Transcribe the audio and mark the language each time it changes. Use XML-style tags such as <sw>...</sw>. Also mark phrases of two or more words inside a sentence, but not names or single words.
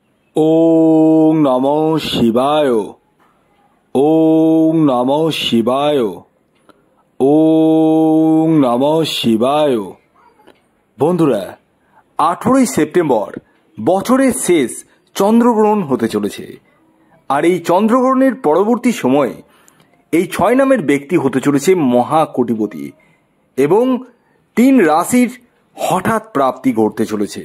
<sa>ओं नमः शिवाय। ओं नमः शिवाय। ओं नमः शिवाय।</sa> <bn>বন্ধুরা, 18ই সেপ্টেম্বর বছরের শেষ চন্দ্রগ্রহণ হতে চলেছে। আর এই চন্দ্রগ্রহণের পরবর্তী সময়ে এই 6 নামের ব্যক্তি হতে চলেছে মহাকোটিপতি এবং 3 রাশির হঠাৎ প্রাপ্তি ঘটতে চলেছে।</bn>